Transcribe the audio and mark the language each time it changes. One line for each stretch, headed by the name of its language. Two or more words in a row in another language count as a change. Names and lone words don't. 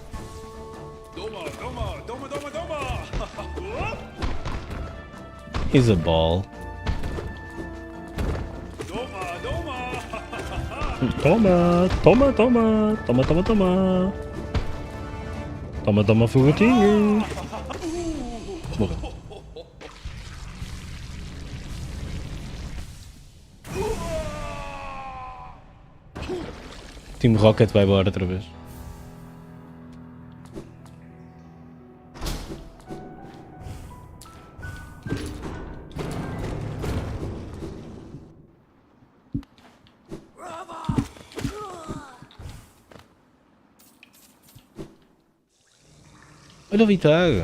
English: He's a ball.
Portuguese: Toma, toma, toma, toma, toma, toma. Toma, toma, foguetinho. Morreu. Team Rocket vai embora outra vez. Olha o Vitar.